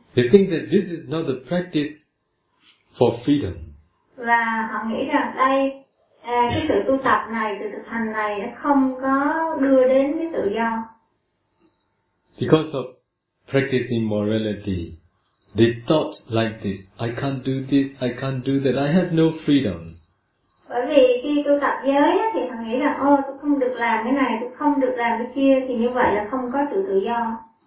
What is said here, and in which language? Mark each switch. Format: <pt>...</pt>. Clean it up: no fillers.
<en>They think that this is not the practice for freedom.</en> <vi>Và họ nghĩ rằng đây cái sự tu tập này, sự thực hành này nó không có đưa đến cái tự do.</vi> <en>Because of practicing morality, they thought like this: I can't do this, I can't do that, I have no freedom.</en> <vi>Bởi vì khi tu tập giới thì họ nghĩ là ô, tôi không được làm cái này, tôi không được làm cái kia, thì như vậy là không có sự tự do.</vi>